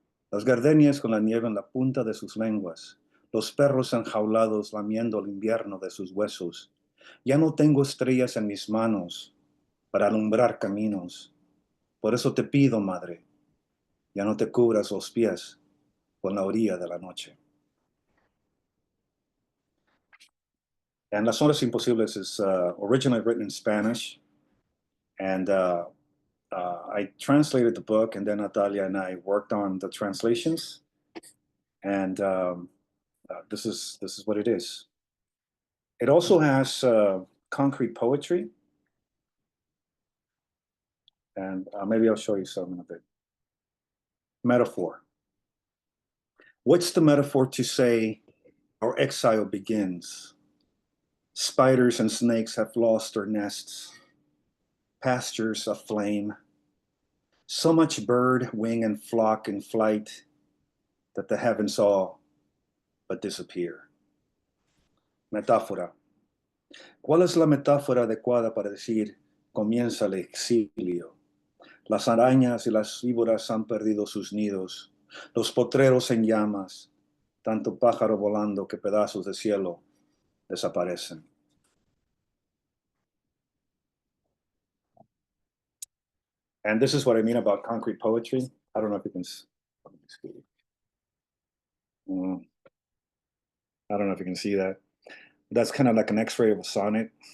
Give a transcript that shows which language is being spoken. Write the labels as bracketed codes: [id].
[es] Las gardenias con la nieve en la punta de sus lenguas. Los perros enjaulados lamiendo el invierno de sus huesos. Ya no tengo estrellas en mis manos para alumbrar caminos. Por eso te pido, madre, ya no te cubras los pies con la orilla de la noche. [en] And Las Horas Imposibles is originally written in Spanish, and I translated the book, and then Natalia and I worked on the translations, and this is what it is. It also has concrete poetry, and maybe I'll show you some in a bit. Metaphor. What's the metaphor to say our exile begins? Spiders and snakes have lost their nests, pastures aflame. So much bird, wing, and flock in flight that the heavens all but disappear. [es] Metáfora. ¿Cuál es la metáfora adecuada para decir comienza el exilio? Las arañas y las víboras han perdido sus nidos, los potreros en llamas, tanto pájaro volando que pedazos de cielo desaparecen. [en] And this is what I mean about concrete poetry. I don't know if you can see. I don't know if you can see that. That's kind of like an X-ray of a sonnet.